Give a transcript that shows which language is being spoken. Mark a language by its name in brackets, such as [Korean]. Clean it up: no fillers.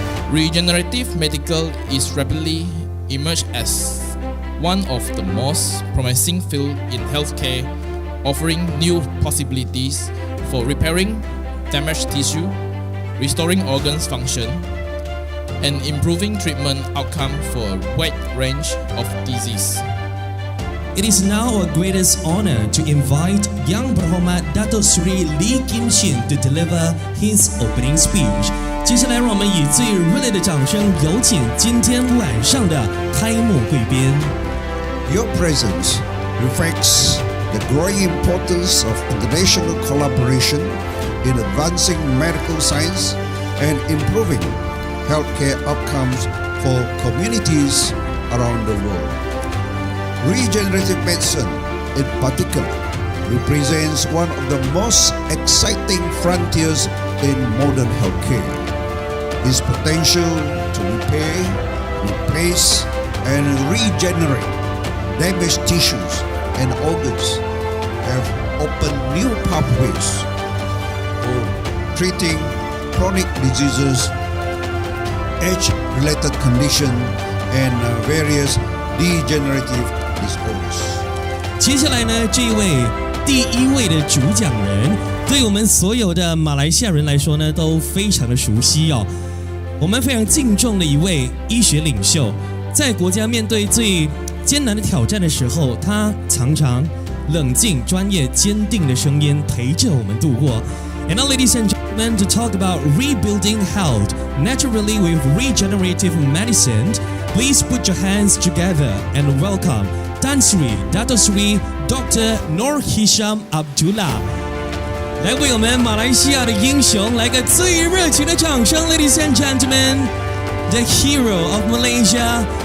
[English] Regenerative medicine is rapidly emerged as one of the most promising fields in healthcare, offering new possibilities for repairing damaged tissue, restoring organs function, and improving treatment outcome for a wide range of disease. It is now our greatest honor to invite Yang Berhormat Dato Seri Shin to deliver his opening speech. [Chinese] 接下来，让我们以最热烈的掌声，有请今天晚上的开幕贵宾。 [English] Your presence reflects the growing importance of international collaboration in advancing medical science and improving healthcare outcomes for communities around the world. Regenerative medicine, in particular, represents one of the most exciting frontiers in modern healthcare. Its potential to repair, replace, and regenerate damaged tissues and organs have opened new pathways for treating chronic diseases, age-related conditions, and various degenerative disorders. [Chinese] 接下来呢，这一位第一位的主讲人，对我们所有的马来西亚人来说呢，都非常的熟悉哦。我们非常敬重的一位医学领袖，在国家面对最艰难的挑战的时候，他常常冷静、专业、坚定的声音陪着我们度过。 [English] And now, ladies and gentlemen, to talk about rebuilding health naturally with regenerative medicine, please put your hands together and welcome Tan Sri Dato Seri Dr. Noor Hisham Abdullah. [Chinese] 来为我们马来西亚的英雄来个最热情的掌声 ， [English] Ladies and gentlemen, the hero of Malaysia.